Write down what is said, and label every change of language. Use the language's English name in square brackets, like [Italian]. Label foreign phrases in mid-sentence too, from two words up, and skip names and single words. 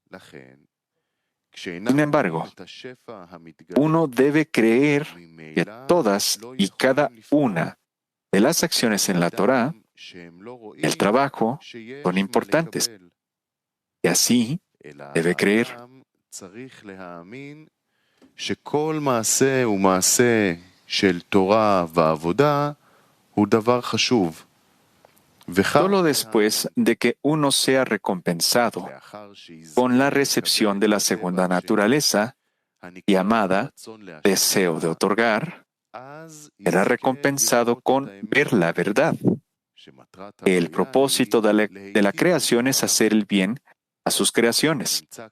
[Spanish] Sin embargo, uno debe creer que todas y cada una de las acciones en la Torá, el trabajo, son importantes. Y así debe creer. [Hebrew] שכל מעשה ומעשה של תורה ועבודה הוא דבר חשוב. [Spanish] Solo después de que uno sea recompensado con la recepción de la segunda naturaleza, llamada deseo de otorgar, será recompensado con ver la verdad. El propósito de la creación es hacer el bien a sus creaciones.